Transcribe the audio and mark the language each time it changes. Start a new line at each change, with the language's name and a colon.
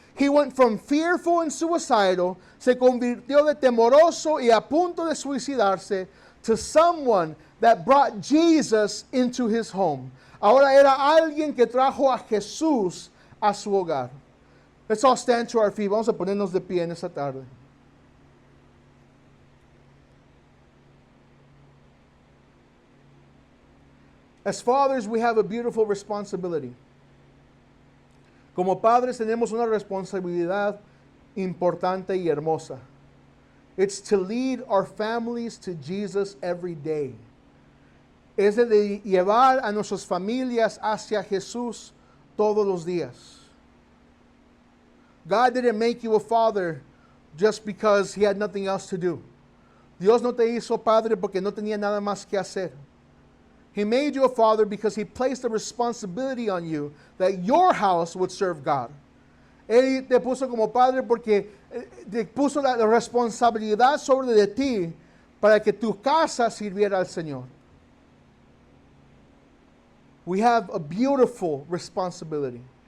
English: He went from fearful and suicidal,
Spanish: se convirtió de temoroso y a punto de suicidarse,
English: to someone that brought Jesus into his home.
Spanish: Ahora era alguien que trajo a Jesús a su hogar.
English: Let's all stand to our feet.
Spanish: Vamos a ponernos de pie en esta tarde.
English: As fathers, we have a beautiful responsibility.
Spanish: Como padres tenemos una responsabilidad importante y hermosa.
English: It's to lead our families to Jesus every day.
Spanish: Es de llevar a nuestras familias hacia Jesús todos los días.
English: God didn't make you a father just because he had nothing else to do.
Spanish: Dios no te hizo padre porque no tenía nada más que hacer.
English: He made you a father because he placed the responsibility on you that your house would serve God.
Spanish: Él te puso como padre porque te puso la responsabilidad sobre de ti para que tu casa sirviera al Señor.
English: We have a beautiful responsibility.